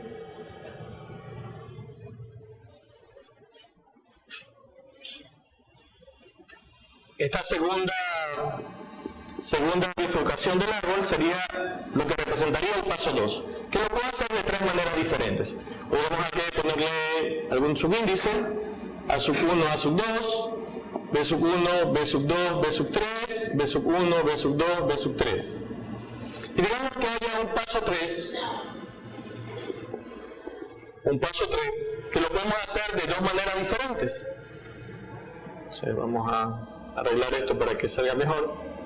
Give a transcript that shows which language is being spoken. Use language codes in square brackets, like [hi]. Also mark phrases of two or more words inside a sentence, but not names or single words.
[es] Esta segunda bifurcación del árbol sería lo que representaría el paso 2, que lo puedo hacer de 3 maneras diferentes. Podemos aquí ponerle algún subíndice, A sub 1, A sub 2, B sub 1, B sub 2, B sub 3, B sub 1, B sub 2, B sub 3. Y digamos que haya un paso 3, que lo podemos hacer de 2 maneras diferentes. Entonces vamos a arreglar esto para que salga mejor.